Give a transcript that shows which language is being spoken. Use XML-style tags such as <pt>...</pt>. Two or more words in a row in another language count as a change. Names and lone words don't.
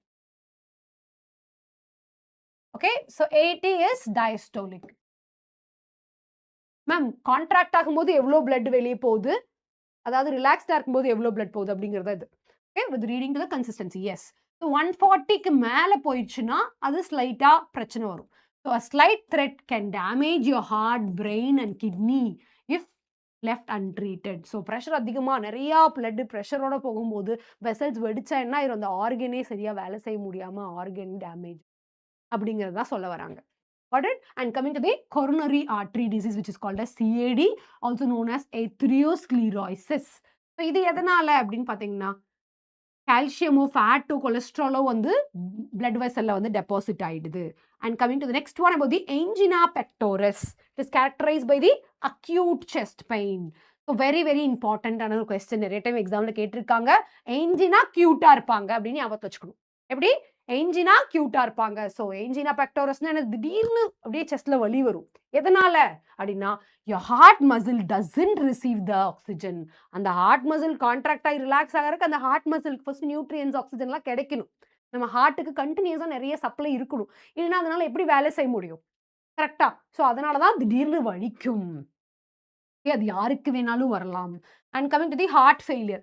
<en>Okay. So 80 is diastolic.</en> <ta>மேம் கான்ட்ராக்ட் ஆகும்போது எவ்ளோ பிளட் வெளிய போகுது? அதாவது ரிலாக்ஸ்டா இருக்கும்போது எவ்ளோ பிளட் போகுது அப்படிங்கிறது இது.</ta> <en>Okay. With reading to the consistency. Yes.</en> <ta>ஸோ 140க்கு மேல போயிடுச்சுன்னா, அது ஸ்லைட்டா பிரச்சனை வரும்.</ta> <en>So a slight threat can damage your heart, brain and kidney if left untreated.</en> <ta>ஸோ பிரஷர் அதிகமா நெறையா பிளட் பிரஷரோட போகும்போது வெசல்ஸ் வெடிச்சா என்ன ஆயிரும்? அந்த ஆர்கனே சரியா வேலை செய்ய முடியாம</ta> <en>organ damage</en> <ta>அப்படிங்கிறது தான் சொல்ல வராங்க.</ta> <en>Got it? And coming to the coronary artery disease, which is called as CAD, also known as atherosclerosis.</en> <ta>So இது எதனால அப்படின்னு பார்த்தீங்கன்னா, கால்சியமோ, ஃபேட்டோ, கொலஸ்ட்ராலோ வந்து பிளட் வெசல்ல வந்து டெபாசிட் ஆயிடுது.</ta> <en>And coming to the next one about the angina pectoris. It is characterized by the acute chest pain. So very very important</en> <ta>ஆன ஒரு question. நிறைய டைம் எக்ஸாம்ல கேட்டிருக்காங்க.</ta> <en>angina acute</en> <ta>இருப்பாங்க அப்படின்னு ஞாபகத்துல வச்சுக்கணும். எப்படி?</ta> <en>angina acute</en> <ta>இருப்பாங்க. ஸோ</ta> <en>angina pectorisனா</en> <ta>எனக்கு திடீர்னு அப்படியே செஸ்ட்ல வலி வரும். எதனால அப்படின்னா</ta> <en>your heart muscle doesn't receive the oxygen.</en> <ta>அந்த</ta> <en>heart muscle</en> <ta>கான்ட்ராக்ட் ஆகி ரிலாக்ஸ் ஆகிறதுக்கு அந்த ஹார்ட் மசிலுக்கு</ta> <en>first nutrients</en> <ta>ஆக்சிஜன்லாம் கிடைக்கணும். நம்ம ஹார்ட்டுக்கு கண்டினியூஸா நிறைய சப்ளை இருக்கணும். இல்லைன்னா அதனால எப்படி வேலை செய்ய முடியும்? கரெக்ட்டா? ஸோ அதனால தான் திடீர்னு வலிக்கும். அது யாருக்கு வேணாலும் வரலாம்.</ta> <en>And coming to the heart failure.</en>